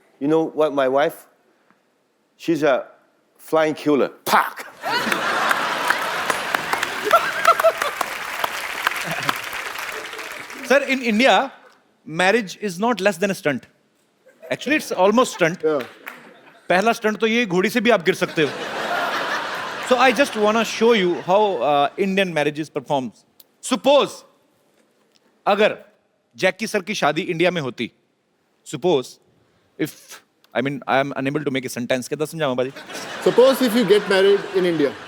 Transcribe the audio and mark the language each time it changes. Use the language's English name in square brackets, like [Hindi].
[English] You know what my wife? She's a flying killer. Pack! Sir, in India, marriage is not less than a stunt. Actually, it's almost stunt. Yeah. [Hindi] पहला stunt तो ये घोड़ी से भी आप गिर सकते हो. [English] So I just wanna show you how Indian marriages performs. [Hindi] Suppose अगर जैकी सर की शादी इंडिया में होती, [English] suppose if I mean I am unable to make a sentence, [Hindi] कैसे समझाऊँ बाजी? [English] Suppose if you get married in India.